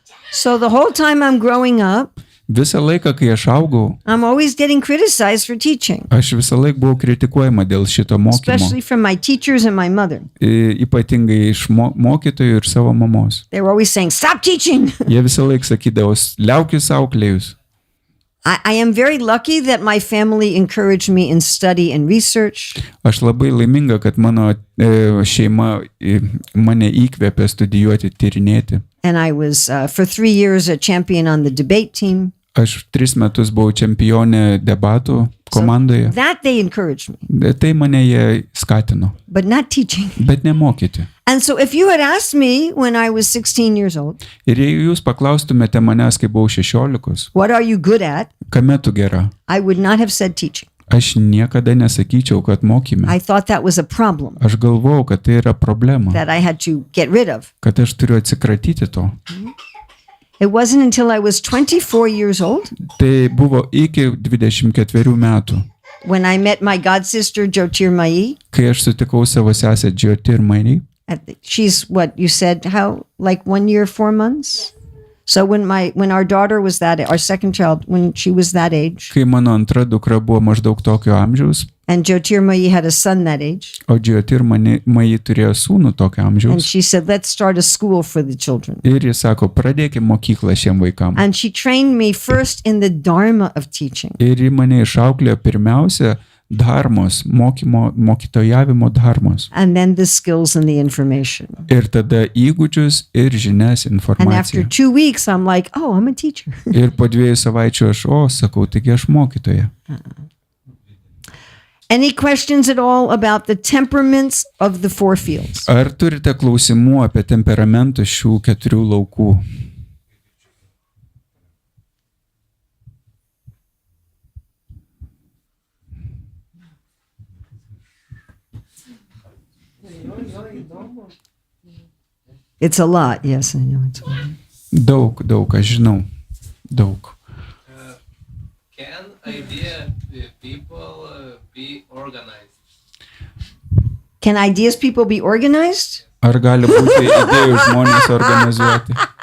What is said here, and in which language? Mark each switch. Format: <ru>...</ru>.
<en>So the whole time I'm growing up,</en> <lt>Visą laiką, kai aš augau,</lt> <en>I'm always getting criticized for teaching,</en> <lt>aš visą laiką buvau kritikuojama dėl šito mokymo.</lt> <en>especially from my teachers and my mother.</en> <lt>Ypatingai iš mokytojų ir savo mamos.</lt> <en>They were always saying, "Stop teaching."</en> <lt>Jie visą laiką sakydavo, liaukis auklėjus.</lt> <en>I am very lucky that my family encouraged me in study and research.</en> <lt>Aš labai laiminga, kad mano šeima mane įkvėpė studijuoti, tyrinėti.</lt> <en>And I was, for 3 years, a champion on the debate team.</en> <lt>Aš 3 metus buvau čempionė debatų komandoje.</lt> <en>That they encouraged me,</en> <lt>Tai mane jie skatino,</lt> <en>but not teaching.</en> <lt>bet nemokyti.</lt> <en>And so if you had asked me when I was 16 years old,</en> <lt>Ir jei jūs paklaustumėte manęs, kai buvau 16,</lt> <en>what are you good at?</en> <lt>kame tu gera,</lt> <en>I would not have said teaching.</en> <lt>aš niekada nesakyčiau, kad mokyme.</lt> <en>I thought that was a problem</en> <lt>Aš galvojau, kad tai yra problema,</lt> <en>that I had to get rid of.</en> <lt>kad aš turiu atsikratyti to.</lt> <en>It wasn't until I was 24 years old</en> <lt>Tai buvo iki 24 metų,</lt> <en>when I met my god sister Jyotirmayi.</en> <lt>kai aš sutikau savo sesę Jyotirmayi.</lt> <en>She's what you said, how, like 1 year, 4 months? So when our daughter was our second child, when she was that age,</en> <lt>Kai mano antra dukra buvo maždaug tokio amžiaus,</lt> <en>and Jyotirmayi had a son that age,</en> <lt>o Jyotirmayi turėjo sūnų tokio</lt> <en>and</en> <lt>amžiaus.</lt> <en>she said, let's start a school for the children.</en> <lt>Ir jis sako, pradėkime mokyklą šiem vaikam.</lt> <en>And she trained me first in the dharma of teaching.</en> <lt>Ir ji mane išauklėjo pirmiausia dharmos, mokytojavimo dharmos.</lt> <en>And then the skills and the information.</en> <lt>Ir tada įgūdžius ir žinias,</lt> <en>And after</en> <lt>informaciją.</lt> <en>2 weeks, I'm like, oh, I'm a teacher.</en> <lt>Ir po 2 savaičių aš, sakau, taigi aš mokytoja.</lt> <en>Any questions at all about the temperaments of the 4 fields?</en> <lt>Ar turite klausimų apie temperamentus šių 4 laukų?</lt> <en>It's a lot. Yes, I know it's a lot.</en> <lt>Daug, aš žinau. Daug.</lt> <en>Can idea people be organized? Can ideas people be organized?</en> <lt>Ar gali būti idėjų žmonės organizuoti?</lt>